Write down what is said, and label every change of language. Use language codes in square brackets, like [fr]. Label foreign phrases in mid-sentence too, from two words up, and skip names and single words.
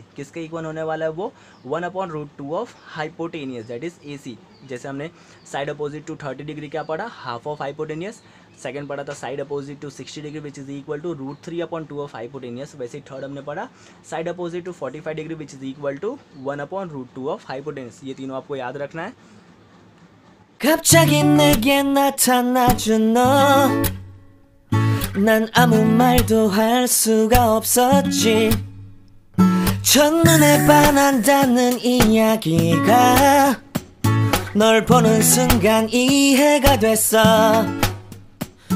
[hi] किसके इक्वल होने वाला है, वो [en] 1/√2 of hypotenuse that is AC. [hi] जैसे हमने [en] side opposite to 30 degree [hi] क्या पढ़ा, [en] half of hypotenuse. [hi] सेकंड पढ़ा था [en] side opposite to 60 degree which is equal to √3/2 of hypotenuse. [hi] वैसे थर्ड हमने पढ़ा [en] side opposite to 45 degree which is equal to 1/√2 of hypotenuse. [hi] ये तीनों आपको याद रखना है। [ko] 갑자기 내게 나타나준 너, 난 아무 말도 할 수가 없었지. 첫눈에 반한다는 이야기가 널 보는 순간 이해가 됐어.